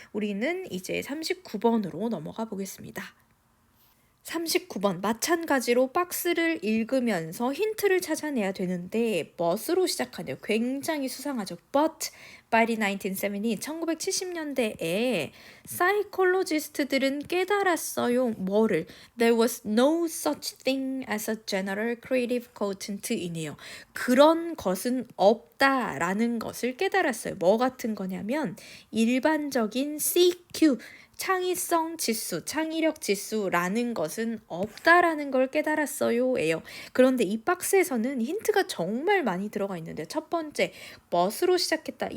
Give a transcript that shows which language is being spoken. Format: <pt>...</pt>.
<ko>우리는 이제 39번으로 넘어가 보겠습니다. 39번 마찬가지로 박스를 읽으면서 힌트를 찾아내야 되는데 but으로 시작하네요. 굉장히 수상하죠. But by the 1970, 1970년대에 사이콜로지스트들은 깨달았어요. 뭐를?</ko> <en>There was no such thing as a general creative quotient 이네요.</en> <ko>그런 것은 없다라는 것을 깨달았어요. 뭐 같은 거냐면 일반적인 CQ 창의성 지수, 창의력 지수라는 것은 없다라는 걸 깨달았어요. 예요. 그런데 이 박스에서는 힌트가 정말 많이 들어가 있는데 첫 번째, 멋으로 시작했다.</ko>